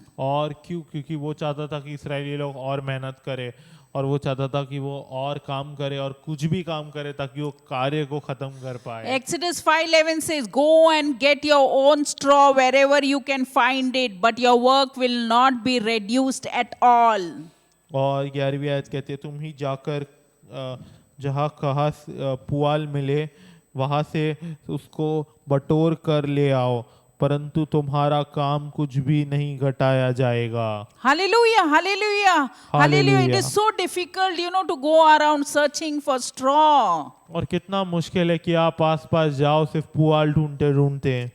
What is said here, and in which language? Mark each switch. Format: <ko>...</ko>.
<hi>और क्यों? क्योंकि वो चाहता था कि इस्राएली लोग और मेहनत करें, और वो चाहता था कि वो और काम करे और कुछ भी काम करे ताकि वो कार्य को खत्म कर पाए।</hi> <en>Exodus 5:11 says, "Go and get your own straw wherever you can find it, but your work will not be reduced at all."</en> <hi>और 11वीं आयत कहती है, तुम ही जाकर जहाँ कहाँ पुआल मिले वहाँ से उसको बटोर कर ले आओ, परंतु तुम्हारा काम कुछ भी नहीं घटाया जाएगा।</hi> <en>Hallelujah, hallelujah, hallelujah. It is so difficult, to go around searching for straw.</en> <hi>और कितना मुश्किल है कि आप आसपास जाओ सिर्फ पुआल ढूंढते ढूंढते।</hi>